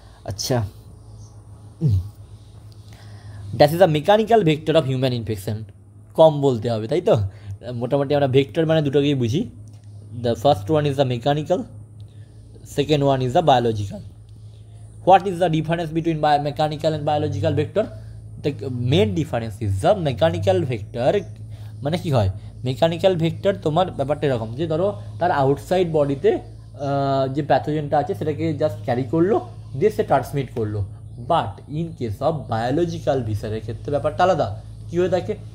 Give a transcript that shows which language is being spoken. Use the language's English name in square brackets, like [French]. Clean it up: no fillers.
[English] আচ্ছা, that is the mechanical vector of human infection. [Bangla] কম বলতে হবে, তাই তো? মোটামুটি আমরা ভেক্টর মানে দুটোকেই বুঝি। [English] The first one is the mechanical, second one is the biological. What is the difference between mechanical and biological vector? The main difference is the mechanical vector [Bangla] মানে কি হয়? মেকানিক্যাল ভেক্টর তোমার ব্যাপারটা এরকম যে ধরো তার আউটসাইড বডিতে যে প্যাথোজেনটা আছে সেটাকে জাস্ট ক্যারি করলো, দিয়ে সে ট্রান্সমিট করলো। But in case of biological ভিশনের ক্ষেত্রে ব্যাপারটা আলাদা। কী হয়ে থাকে?